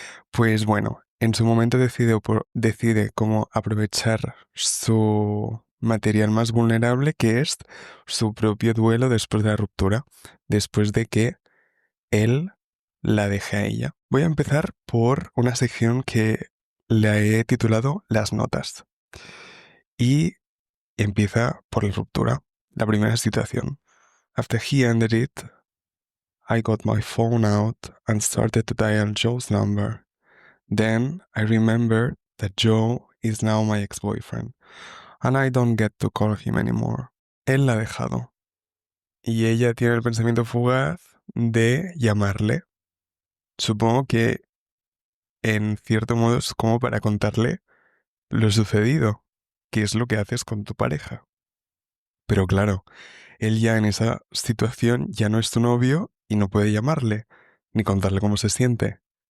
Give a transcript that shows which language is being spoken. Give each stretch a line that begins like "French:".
Spanish: Pues bueno, en su momento decide cómo aprovechar su material más vulnerable, que es su propio duelo después de la ruptura, después de que él la deje a ella. Voy a empezar por una sección que le he titulado Las notas. Y empieza por la ruptura. La primera situación.
English: After he ended it, I got my phone out and started to dial Joe's number. Then I remembered that Joe is now my ex-boyfriend, and I don't get to call him anymore.
Spanish: Él la ha dejado. Y ella tiene el pensamiento fugaz de llamarle. Supongo que en cierto modo es como para contarle lo sucedido, que es lo que haces con tu pareja. Pero claro, él ya en esa situación ya no es tu novio y no puede llamarle, ni contarle cómo se siente.